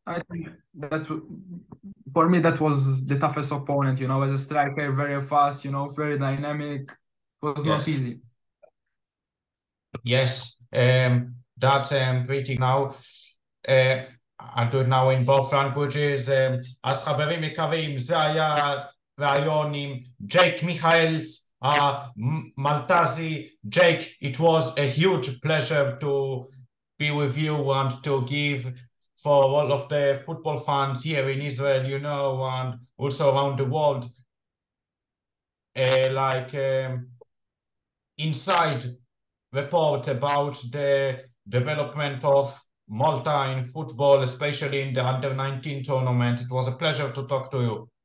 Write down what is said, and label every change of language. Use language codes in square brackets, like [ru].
[en] I think that for me that was the toughest opponent. As a striker, very fast, very dynamic. It was not easy. Yes, that's pretty now. I do it now in both languages. [he] אז חברים יקרים, זה היה ראיון עם ג'ייק מיכאלף, מלטזי. [en] Jake, it was a huge pleasure to be with you and to give for all of the football fans here in Israel, and also around the world, like inside report about the development of Malta in football, especially in the under 19 tournament. It was a pleasure to talk to you.